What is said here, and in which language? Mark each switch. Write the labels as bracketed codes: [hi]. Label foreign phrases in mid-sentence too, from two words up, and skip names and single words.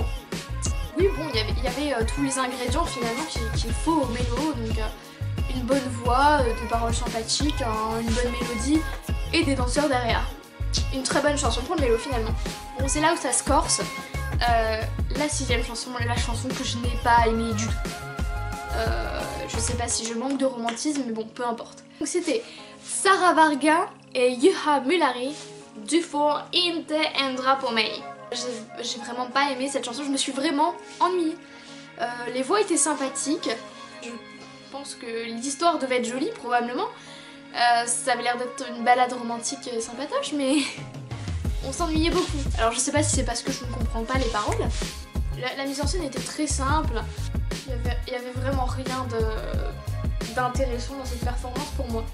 [fr] Oui bon, il y avait tous les ingrédients finalement qu'il faut au Mélo, donc une bonne voix, des paroles sympathiques, une bonne mélodie et des danseurs derrière. Une très bonne chanson pour le Mélo finalement. Bon c'est là où ça se corse, la 6e chanson, la chanson que je n'ai pas aimée du tout. Je sais pas si je manque de romantisme mais bon peu importe. Donc c'était Sara Varga et Juha Mullari [sv] Du får inte ändra på mig. [fr] J'ai vraiment pas aimé cette chanson, je me suis vraiment ennuyée. Les voix étaient sympathiques, je pense que l'histoire devait être jolie probablement. Ça avait l'air d'être une balade romantique sympatoche, mais on s'ennuyait beaucoup. Alors je sais pas si c'est parce que je ne comprends pas les paroles. La mise en scène était très simple, il y avait vraiment rien d'intéressant dans cette performance pour moi.